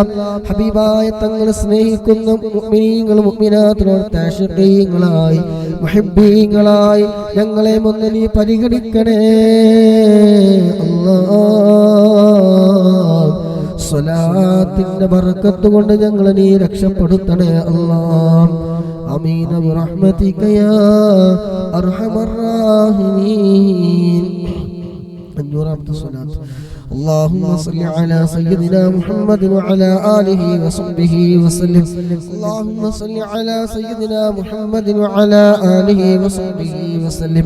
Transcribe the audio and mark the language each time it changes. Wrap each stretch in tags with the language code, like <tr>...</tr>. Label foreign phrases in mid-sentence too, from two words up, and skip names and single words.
<ml>ഹബീബായ തങ്ങളെ സ്നേഹിക്കുന്ന മുഅ്മിനീങ്ങളും മുഅ്മിനാത്തുകളും താശിഖീങ്ങളായി മുഹിബ്ബീങ്ങളായി ഞങ്ങളെ മുന്നിൽ നീ പരിഗണിക്കണേ അല്ലാഹ്. സ്വലാത്തിന്റെ ബർക്കത്ത് കൊണ്ട് ഞങ്ങളെ നീ രക്ഷപ്പെടുത്തണേ അല്ലാഹ്.</ml> <ar>آمين برحمتك يا أرحم الراحمين. رحمة الصلاة. اللهم صل على سيدنا محمد وعلى آله وصحبه وسلم. اللهم صل على سيدنا محمد وعلى آله وصحبه وسلم.</ar>